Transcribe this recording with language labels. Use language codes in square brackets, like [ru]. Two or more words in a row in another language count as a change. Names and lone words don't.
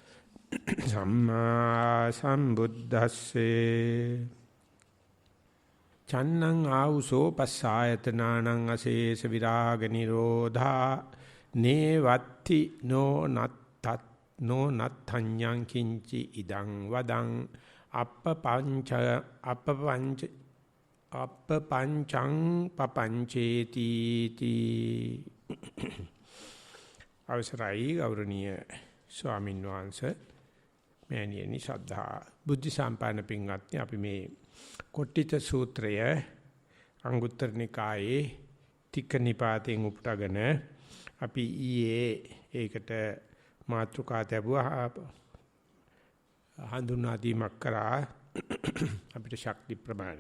[pi] සම්මා සම්බුද්දස්සේ චන්නං ආවුසෝ පස්සායතනානං අශේෂ විරාග නිරෝධා නේවත්ති නෝ නත්තඤ්ඤං කිංචි ඉදං වදං අප්පපංචං පපංචේති තී [si] අවසරයි ගෞරවනීය ස්වාමීන් වහන්සේ මෑණියනි ශ්‍රද්ධා බුද්ධ සම්පන්න පින්වත්නි අපි මේ කොට්ටිත සූත්‍රය අංගුත්තර නිකායේ තික්ක නිපාතෙන් උපුටගෙන අපි ඊයේ ඒකට මාතෘකා ලැබුවා හඳුන්වා දීමක් කරා අපිට ශක්ති ප්‍රමාණය.